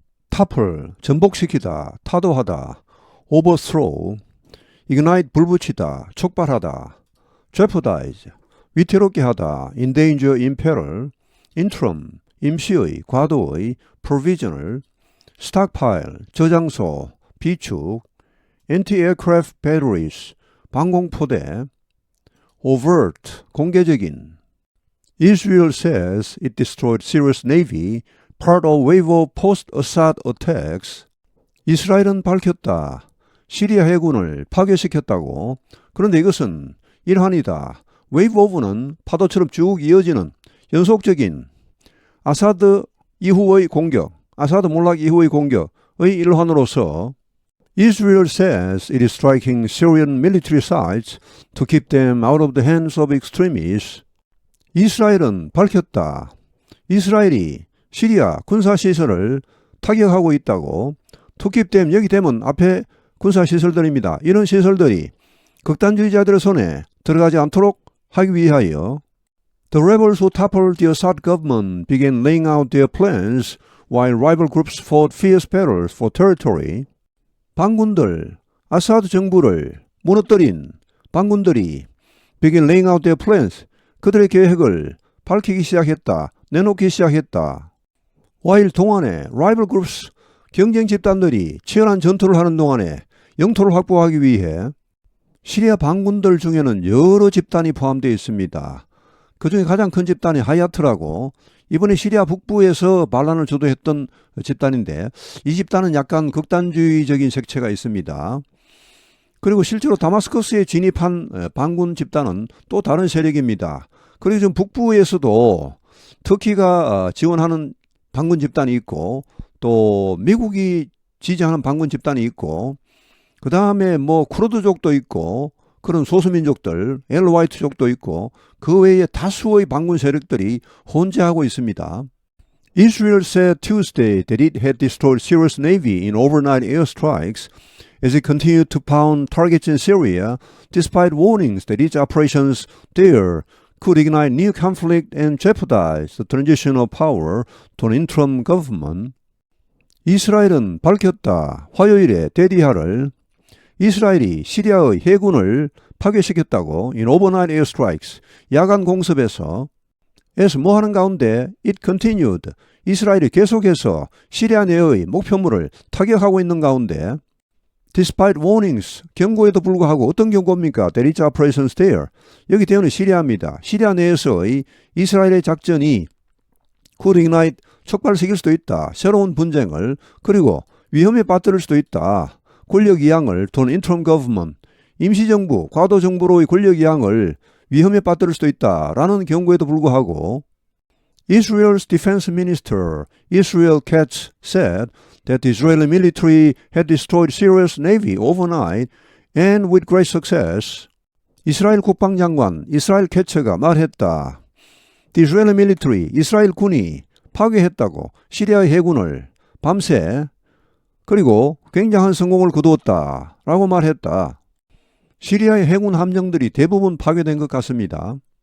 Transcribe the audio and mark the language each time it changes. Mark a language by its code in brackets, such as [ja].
[en] topple, [ko] 전복시키다, 타도하다, [en] overthrow, ignite, 불붙이다, 촉발하다, jeopardize, 위태롭게 하다, endanger, imperil, interim, 임시의, 과도의, provisional, stockpile, 저장소, 비축, anti-aircraft batteries, 방공포대, overt, 공개적인. Israel says it destroyed Syria's navy, part of wave of post-Assad attacks. [ko] 이스라엘은 밝혔다. 시리아 해군을 파괴시켰다고. 그런데 이것은 일환이다. [en] wave of는 [ko] 파도처럼 쭉 이어지는 연속적인 아사드 이후의 공격, 아사드 몰락 이후의 공격의 일환으로서 [en] Israel says it is striking Syrian military sites to keep them out of the hands of extremists. [ko] 이스라엘은 밝혔다. 이스라엘이 시리아 군사시설을 타격하고 있다고. [en] To keep them, [ko] 여기 되면 앞에 군사시설들입니다. 이런 시설들이 극단주의자들의 손에 들어가지 않도록 하기 위하여 [en] The rebels who toppled the Assad government began laying out their plans while rival groups fought fierce battles for territory. [ko] 반군들, 아사드 정부를 무너뜨린 반군들이 [en] began laying out their plans, [ko] 그들의 계획을 밝히기 시작했다, 내놓기 시작했다. while 동안에 [en] rival groups, [ko] 경쟁 집단들이 치열한 전투를 하는 동안에 영토를 확보하기 위해 시리아 반군들 중에는 여러 집단이 포함되어 있습니다. 그 중에 가장 큰 집단이 하야트라고 이번에 시리아 북부에서 반란을 주도했던 집단인데 이 집단은 약간 극단주의적인 색채가 있습니다. 그리고 실제로 다마스커스에 진입한 반군 집단은 또 다른 세력입니다. 그리고 지금 북부에서도 터키가 지원하는 반군 집단이 있고 또 미국이 지지하는 반군 집단이 있고 그 다음에 뭐 쿠르드족도 있고 그런 소수민족들, 엘화이트족도 있고 그 외에 다수의 반군 세력들이 혼재하고 있습니다. [en] Israel said Tuesday that it had destroyed Syria's navy in overnight airstrikes as it continued to pound targets in Syria despite warnings that its operations there could ignite new conflict and jeopardize the transition of power to an interim government. [ko] 이스라엘은 밝혔다. 화요일에 데디하를 이스라엘이 시리아의 해군을 파괴시켰다고 [en] in overnight airstrikes, [ko] 야간 공습에서 as 뭐하는 가운데 [en] it continued, [ko] 이스라엘이 계속해서 시리아 내의 목표물을 타격하고 있는 가운데 [en] despite warnings, [ko] 경고에도 불구하고 어떤 경고입니까? [en] There is operations there. [ko] 여기 대우는 시리아입니다. 시리아 내에서의 이스라엘의 작전이 [en] could ignite, [ko] 촉발시킬 수도 있다. 새로운 분쟁을, 그리고 위험에 빠뜨릴 수도 있다. 권력 이양을 to an interim government, 임시정부, 과도정부로의 권력 이양을 위험에 빠뜨릴 수도 있다라는 경고에도 불구하고 [en] Israel's defense minister Israel Katz said that the Israeli military had destroyed Syria's navy overnight and with great success. [ko] 이스라엘 국방장관 이스라엘 캐처가 말했다. [en] The Israeli military, [ko] 이스라엘 군이 파괴했다고 시리아의 해군을 밤새 그리고 굉장한 성공을 거두었다 라고 말했다. 시리아의 해군 함정들이 대부분 파괴된 것 같습니다.